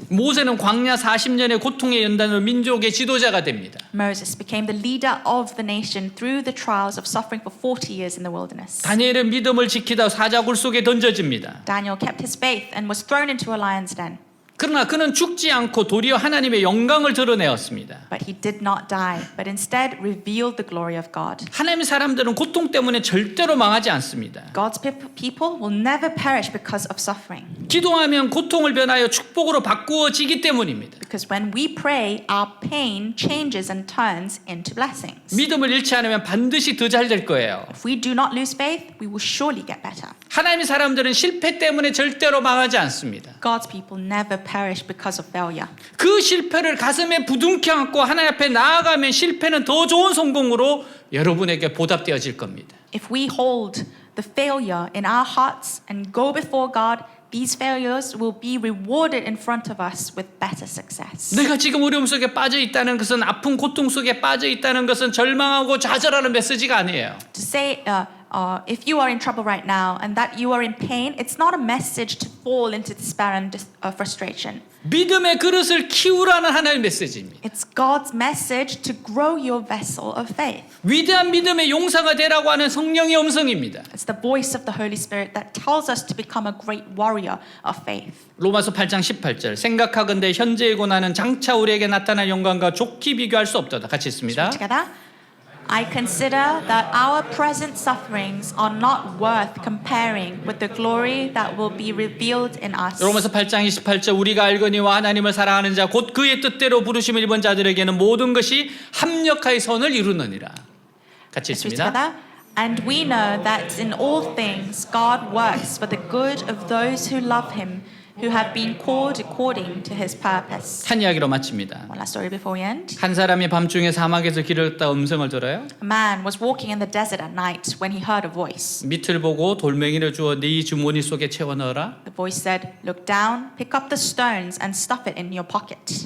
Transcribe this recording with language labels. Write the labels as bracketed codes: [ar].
[ko] 모세는 광야 40년의 고통의 연단으로 민족의 지도자가 됩니다. [en] Moses became the leader of the nation through the trials of suffering for 40 years in the wilderness. [ko] 다니엘은 믿음을 지키다 사자굴 속에 던져집니다. [en] Daniel kept his faith and was thrown into a lion's den. [ko] 그러나 그는 죽지 않고 도리어 하나님의 영광을 드러내었습니다. [en] But he did not die, but instead revealed the glory of God. [ko] 하나님의 사람들은 고통 때문에 절대로 망하지 않습니다. [en] God's people will never perish because of suffering. [ko] 기도하면 고통을 변하여 축복으로 바꾸어지기 때문입니다. [en] Because when we pray, our pain changes and turns into blessings. [ko] 믿음을 잃지 않으면 반드시 더 잘 될 거예요. [en] If we do not lose faith, we will surely get better. [ko] 하나님의 사람들은 실패 때문에 절대로 망하지 않습니다. [en] God's people never perish because of failure. [ko] 그 실패를 가슴에 부둥켜 안고 하나님 앞에 나아가면 실패는 더 좋은 성공으로 여러분에게 보답되어질 겁니다. [en] If we hold the failure in our hearts and go before God, these failures will be rewarded in front of us with better success. [ko] 내가 지금 어려움 속에 빠져 있다는 것은 아픈 고통 속에 빠져 있다는 것은 절망하고 좌절하는 메시지가 아니에요. [en] To say, if you are in trouble right now and that you are in pain, it's not a message to fall into despair and frustration. [ko] 믿음의 그릇을 키우라는 하나님의 메시지입니다. [en] It's God's message to grow your vessel of faith. [ko] 위대한 믿음의 용사가 되라고 하는 성령의 음성입니다. [en] It's the voice of the Holy Spirit that tells us to become a great warrior of faith. [ko] 로마서 8장 18절 생각하건대 현재의 고난은 장차 우리에게 나타날 영광과 좋게 비교할 수 없도다. 같이 있습니다. [en] Together. I consider that our present sufferings are not worth comparing with the glory that will be revealed in us. [ko] 로마서 8장 28절 우리가 알거니와 하나님을 사랑하는 자 곧 그의 뜻대로 부르심을 입은 자들에게는 모든 것이 합력하여 선을 이루느니라. 같이 [en] Let's read [ko] 있습니다. [en] together. And we know that in all things God works for the good of those who love him, who have been called according to his purpose. [ko] 한 이야기로 마칩니다. [en] One last story before we end. [ko] 한 사람이 밤중에 사막에서 길을 걷다 음성을 들어요. [en] A man was walking in the desert at night when he heard a voice. [ko] 밑을 보고 돌멩이를 주어 네 주머니 속에 채워 넣어라. [en] The voice said, "Look down, pick up the stones and stuff it in your pocket.